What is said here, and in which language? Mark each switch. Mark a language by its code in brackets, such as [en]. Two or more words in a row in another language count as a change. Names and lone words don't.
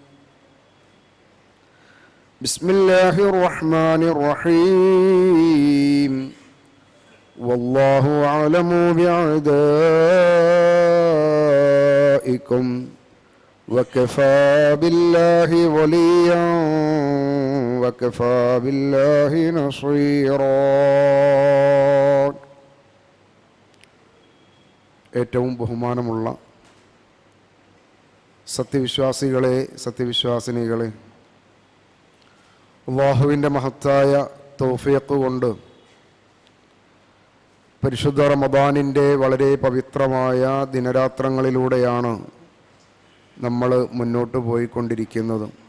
[ar] بسم الله الرحمن الرحيم. والله أعلم بأعدائكم وكفى بالله وليا وكفى بالله نصيرا. [ml] ഏറ്റവും ബഹുമാനമുള്ള സത്യവിശ്വാസികളെ, സത്യവിശ്വാസിനികളെ, അല്ലാഹുവിൻ്റെ മഹത്തായ തൗഫീഖ് കൊണ്ട് പരിശുദ്ധ റമദാനിൻ്റെ വളരെ പവിത്രമായ ദിനരാത്രങ്ങളിലൂടെയാണ് നമ്മൾ മുന്നോട്ട് പോയിക്കൊണ്ടിരിക്കുന്നത്.